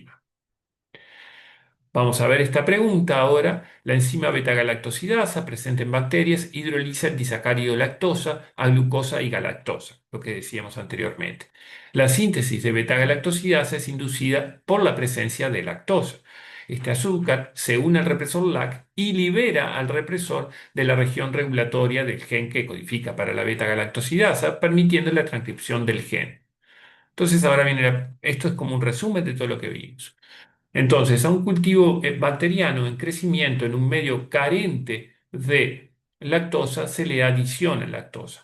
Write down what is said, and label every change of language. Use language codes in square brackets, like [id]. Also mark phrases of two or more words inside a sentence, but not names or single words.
[es] Vamos a ver esta pregunta ahora. La enzima beta-galactosidasa presente en bacterias hidroliza el disacárido lactosa a glucosa y galactosa, lo que decíamos anteriormente. La síntesis de beta-galactosidasa es inducida por la presencia de lactosa. Este azúcar se une al represor LAC y libera al represor de la región regulatoria del gen que codifica para la beta-galactosidasa, permitiendo la transcripción del gen. Entonces ahora viene, esto es como un resumen de todo lo que vimos. Entonces, a un cultivo bacteriano en crecimiento en un medio carente de lactosa se le adiciona lactosa.